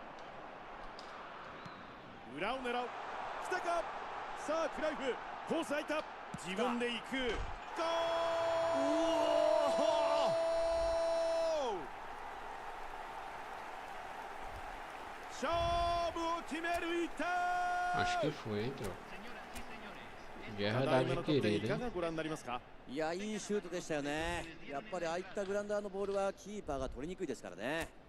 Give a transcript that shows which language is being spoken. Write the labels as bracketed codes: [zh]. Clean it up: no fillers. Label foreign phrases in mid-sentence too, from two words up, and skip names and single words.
[ja] 裏を狙う。来たか。さあクライフ、コース空いた。自分で行く。ゴール。勝負を決める。いった。 [pt] Acho que foi, então. Gerrard adquirido, hein? [ja] いや、いいシュートでしたよね。やっぱりああいったグラウンダーのボールはキーパーが取りにくいですからね。